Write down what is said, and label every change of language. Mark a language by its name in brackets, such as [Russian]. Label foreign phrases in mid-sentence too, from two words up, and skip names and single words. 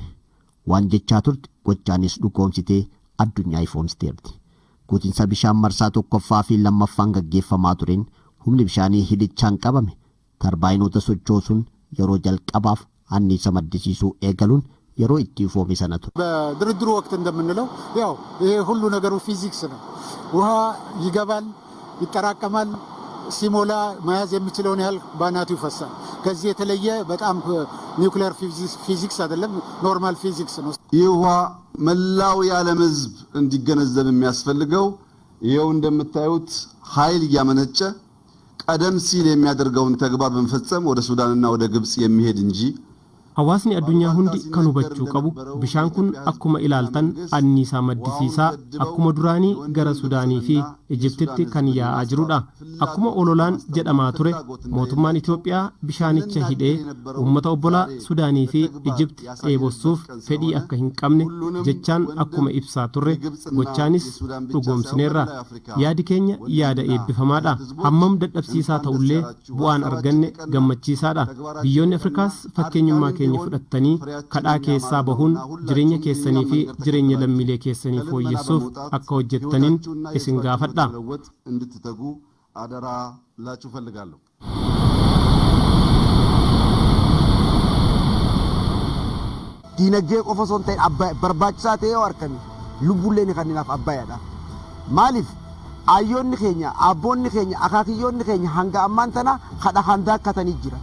[Oromo] Waan jechaa turte gochaanis dhugoomsitee addunyaa ifoomsiteerti. Guutiinsa bishaan marsaa tokkoffaa fi lammaffaan gaggeeffamaa tureen humni bishaanii hidhichaan qabame tarbaayinoota sochoosuun yeroo jalqabaaf anniisa maddisiisuu eegaluun yeroo itti ifoome sana ture. [Amharic] በድርድሩ ወቅት እንደምንለው ያው ይሄ ሁሉ ነገሩ ፊዚክስ ነው። ውሃ ይገባል፣ ይጠራቀማል፣ ሲሞላ መያዝ የሚችለውን ያህል ባናቱ ይፈሳል። ከዚህ የተለየ በጣም [English] nuclear physics [Amharic] አይደለም፣ [English] normal physics [Amharic] ነው። ይህ ውሃ መላው የዓለም ሕዝብ እንዲገነዘብ የሚያስፈልገው ይኸው እንደምታዩት ኃይል እያመነጨ ቀደም ሲል የሚያደርገውን ተግባር በመፈጸም ወደ ሱዳንና ወደ ግብጽ የሚሄድ እንጂ [Oromo] Hawaasni addunyaa hundi kan hubachuu qabu bishaan kun akkuma ilaaltan anniisaa maddisiisaa akkuma duraanii gara Sudaanii fi Ijiptitti kan yaa'aa jirudha. Akkuma ololaan jedhamaa ture mootummaan Itoophiyaa bishaanicha hidhee uummata obbolaa Sudaanii fi Ijipti dheebossuuf fedhii akka hin qabne jechaan akkuma ibsaa turre gochaanis dhugoomsineerra. Yaadi keenya yaada eebbifamaadha. Hammam dadhabsiisaa ta'ullee bu'aan arganne gammachiisaadha. Biyyoonni Afrikaas fakkeenyummaa keenya fudhattanii kadhaa keessaa bahuun jireenya keessanii fi jireenya lammiilee keessanii fooyyessuuf akka hojjettaniin isin gaafadha. [Amharic] እንድትተጉ አደራ ላችሁ ፈልጋለሁ። [Oromo] Diinagdee qofa osoo hin ta'in barbaachisaa ta'ee yoo argame lubbuulleen kanneenaaf abbayyaadha. Maaliif ayyoonni keenya abboonni keenya akaakiyyoonni keenya hanga ammaan tana kadha handaa akkatanii jira.